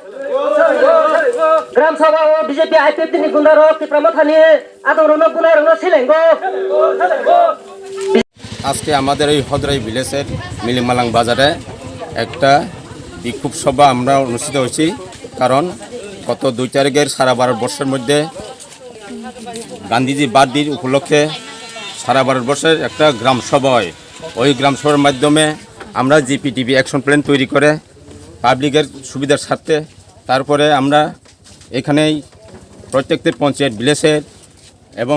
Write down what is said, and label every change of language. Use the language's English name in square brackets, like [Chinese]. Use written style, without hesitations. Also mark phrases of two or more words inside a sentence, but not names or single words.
[Kok Borok] ग्राम सभा बीजेपी आईपीएफटी गुंडा रग तिप्रा मोथानी आदं रगनो बुनाय रगनो सेलेंगो [Bangla] আজকে আমাদের এই হদরাই ভিলেজের মিলিংমালাং বাজারে একটা বিক্ষোভ সভা আমরা অনুষ্ঠিত হয়েছি কারণ গত 2 তারিখের সারা ভারতবর্ষের মধ্যে গান্ধীজি বার্ষিকী উপলক্ষে সারা ভারতবর্ষের একটা গ্রাম সভা হয় ওই গ্রাম সভার মাধ্যমে আমরা জিপিটিভি অ্যাকশন প্ল্যান তৈরি করে পাবলিকের সুবিধার স্বার্থে তারপরে আমরা এখানেই প্রত্যেকটি পঞ্চায়েত ভিলেজের এবং